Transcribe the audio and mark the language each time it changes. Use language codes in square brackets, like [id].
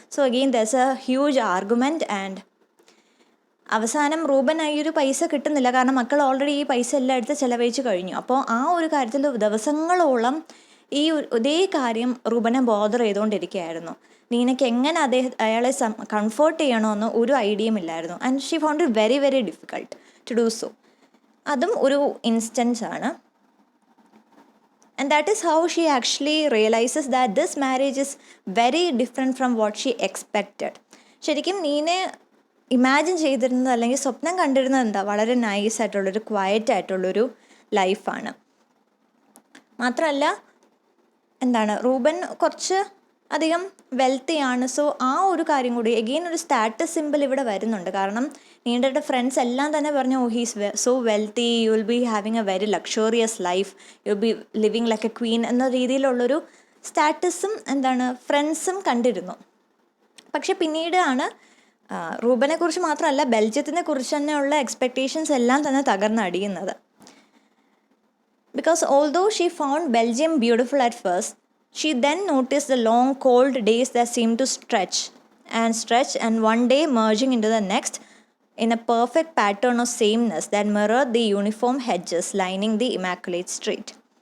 [en] So again there's a huge argument. [ml] And അവസാനം Reuben ഈ ഒരു പൈസ കിട്ടുന്നില്ല, കാരണം മക്കൾ ഓൾറെഡി ഈ പൈസ എല്ലാം എടുത്ത് ചിലവഴിച്ച് കഴിഞ്ഞു. അപ്പോൾ ആ ഒരു കാര്യത്തിൽ ദിവസങ്ങളോളം ഇതേ കാര്യം റൂബനെ ബോദർ ചെയ്തുകൊണ്ടിരിക്കുകയായിരുന്നു. നീനയ്ക്ക് എങ്ങനെ അയാളെ കംഫേർട്ട് ചെയ്യണമെന്ന് ഒരു ഐഡിയയും ഇല്ലായിരുന്നു. [en] And she found it very very difficult to do so. [ml] അതും ഒരു ഇൻസ്റ്റൻസ് ആണ്. [en] And that is how she actually realizes that this marriage is very different from what she expected. [ml] ശരിക്കും നീനെ ഇമാജിൻ ചെയ്തിരുന്നത് അല്ലെങ്കിൽ സ്വപ്നം കണ്ടിരുന്നത് വളരെ നൈസ് ആയിട്ടുള്ളൊരു ക്വയറ്റ് ആയിട്ടുള്ളൊരു ലൈഫാണ്. മാത്രമല്ല റൂബൻ കുറച്ച് അധികം വെൽത്തിയാണ്. സോ ആ ഒരു കാര്യം കൂടി എഗെയിൻ ഒരു സ്റ്റാറ്റസ് സിമ്പിൾ ഇവിടെ വരുന്നുണ്ട്. കാരണം നീണ്ടയുടെ ഫ്രണ്ട്സ് എല്ലാം തന്നെ പറഞ്ഞു, [en] oh he's so wealthy, you will be having a very luxurious life, you will be living like a queen [ml] എന്ന രീതിയിലുള്ളൊരു സ്റ്റാറ്റസും ഫ്രണ്ട്സും കണ്ടിരുന്നു. പക്ഷെ പിന്നീടാണ് റൂബനെ കുറിച്ച് മാത്രമല്ല ബെൽജിയത്തിനെ കുറിച്ച് തന്നെയുള്ള എക്സ്പെക്റ്റേഷൻസ് എല്ലാം തന്നെ തകർന്നടിയുന്നത്. [en] Because although she found Belgium beautiful at first, she then noticed the long cold days that seemed to stretch, and one day merging into the next in a perfect pattern of sameness that mirrored the uniform hedges lining the immaculate street.